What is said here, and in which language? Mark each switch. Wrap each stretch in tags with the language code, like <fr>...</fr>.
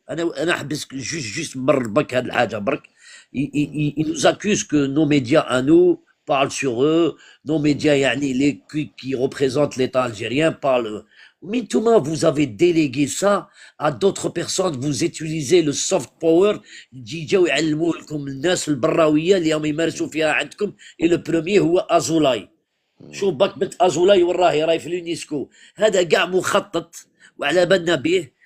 <ar>انا حبس juste مر برك هاد الحاجه برك.</ar> <fr>Ils nous accusent que nos médias à nous parlent sur eux, nos médias</fr> <ar>يعني</ar> <fr>les qui représentent l'État algérien parlent. Mais Touma, vous avez délégué ça à d'autres personnes, vous utilisez le soft power,</fr> <ar>يجيو يعلموا لكم الناس البراويه اللي هم يمارسوا فيها عندكم.</ar> <fr>Et le premier</fr> <ar>هو ازولاي. شوف باك بنت ازولاي راهي في اليونسكو. هذا كاع مخطط وعلى بالنا به.</ar>